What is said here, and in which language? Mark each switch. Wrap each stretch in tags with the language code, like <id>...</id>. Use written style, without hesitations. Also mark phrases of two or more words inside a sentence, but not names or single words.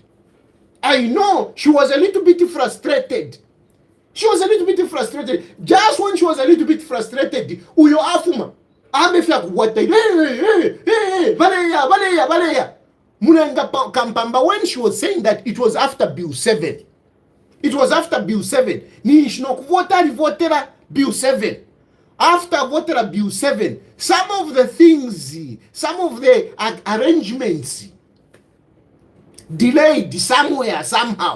<en>I know she was a little bit frustrated. Just when she was a little bit frustrated,</en> <bem>uyo afuma amefia kuwata baleya Mulenga Kampamba,</bem> <en>when she was saying that it was after Bill 7. It was after Bill 7.</en> <bem>Ni votera</bem> <en>Bill 7. After votera Bill 7, some of the things, some of the arrangements delayed somewhere, somehow.</en>